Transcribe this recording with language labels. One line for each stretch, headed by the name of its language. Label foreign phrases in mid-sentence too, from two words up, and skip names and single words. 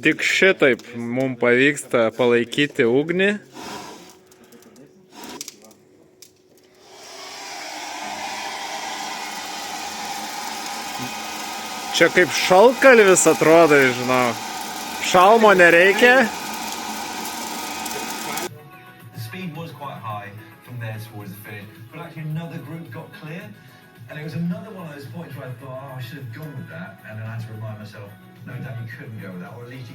Lithuanian: Tik šitaip mums pavyksta palaikyti ugnį. Čia kaip šalkalvis atrodo, žinau. Šalmo nereikia.
English: The speed was quite high from there towards the finish, but actually another group got clear, and it was another one of those points where I thought, oh, I should have gone with that, and then I had to remind myself, no, Dan, you couldn't go with that, or at least you could.